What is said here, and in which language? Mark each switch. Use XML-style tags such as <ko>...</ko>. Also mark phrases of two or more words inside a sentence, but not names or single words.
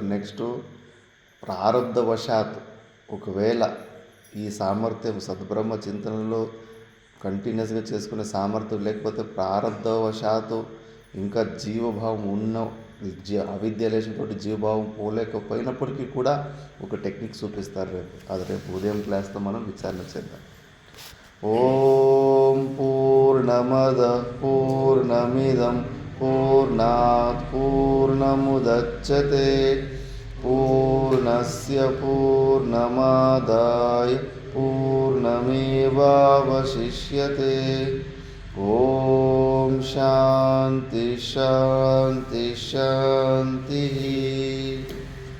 <te>నెక్స్ట్ ప్రారబ్ధవశాత్ ఒకవేళ ఈ సామర్థ్యం సద్బ్రహ్మ చింతనలో కంటిన్యూస్గా చేసుకునే సామర్థ్యం లేకపోతే ప్రారబ్ధవశాత్తు ఇంకా జీవభావం ఉన్న అవిద్య లేచినటువంటి జీవభావం పోలేకపోయినప్పటికీ కూడా ఒక టెక్నిక్ చూపిస్తారు రేపు. అది రేపు ఉదయం క్లాస్తో మనం విచారణ చేద్దాం.</te> <sa>ఓం పూర్ణమద పూర్ణమిదం పూర్ణాత్ పూర్ణముదచ్యతే పూర్ణస్య పూర్ణమాదాయ పూర్ణమేవావశిష్యతే. ఓం శాంతి శాంతి శాంతి.</sa>